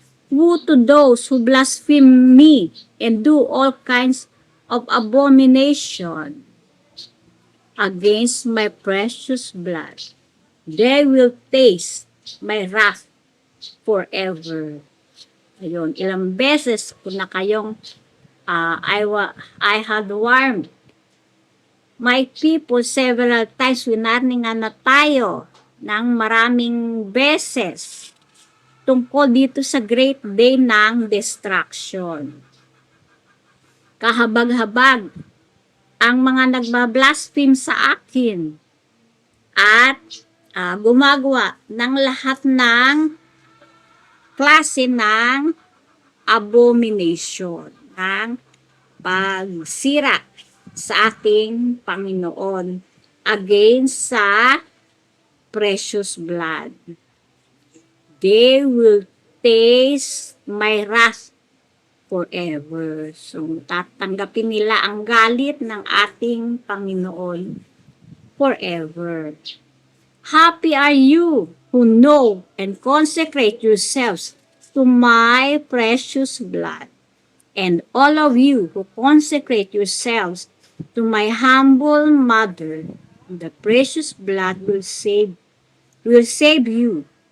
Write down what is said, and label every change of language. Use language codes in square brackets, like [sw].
[en] Woe to those who blaspheme me and do all kinds of abomination against my precious blood. They will taste my wrath forever. [tl] Ayun, ilang beses ko na kayong [en] I had warned my people several times. [tl] Winarningan na tayo ng maraming beses tungkol dito sa great day ng destruction. Kahabag-habag ang mga nagbablaspheme sa akin at gumagawa ng lahat ng klase ng abomination, ng pagsira sa ating Panginoon against sa precious blood. [en] They will taste my wrath forever. [tl] So, tatanggapin nila ang galit ng ating Panginoon forever. [en] Happy are you who know and consecrate yourselves to my precious blood, and all of you who consecrate yourselves to my humble mother. The precious blood will save you.